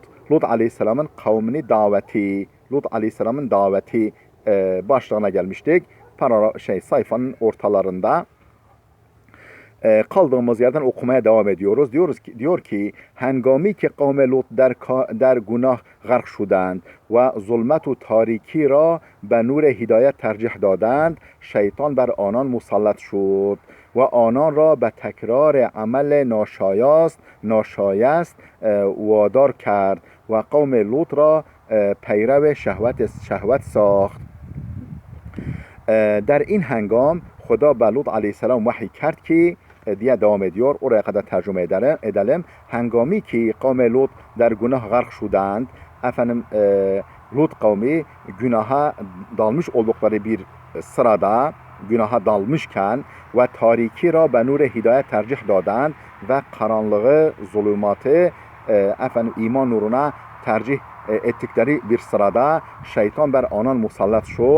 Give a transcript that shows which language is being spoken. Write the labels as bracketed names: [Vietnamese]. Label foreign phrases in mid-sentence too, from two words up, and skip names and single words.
[Turkish] Lut aleyhisselamın kavmini daveti. Lut aleyhisselamın daveti başlığına gelmiştik. Sayfanın ortalarında. Kaldığımız yerden okumaya devam ediyoruz. Diyor ki [Persian] هنگامی که قوم لوط در گناه غرق شدند و ظلمت و تاریکی را به نور هدایت ترجیح دادند شیطان بر آنان مسلط شد و آنان را به تکرار عمل ناشایست وادار کرد و قوم لوط را پیرو شهوت ساخت. در این هنگام خدا به لوط علیه السلام وحی کرد که [Turkish] diye devam ediyor. Oraya kadar tercüme edelim. [Persian] هنگامی که قوم لوط در گناه غرق شدند. [Turkish] Efendim Lut kavmi günaha dalmış oldukları bir sırada günaha dalmışken ve [Persian] تاریکی را به نور هدایت ترجیح دادند [Turkish] ve karanlığı, zulümatı efendim iman nuruna tercih ettikleri bir sırada [Persian] شیطان بر آنان مسلط شد.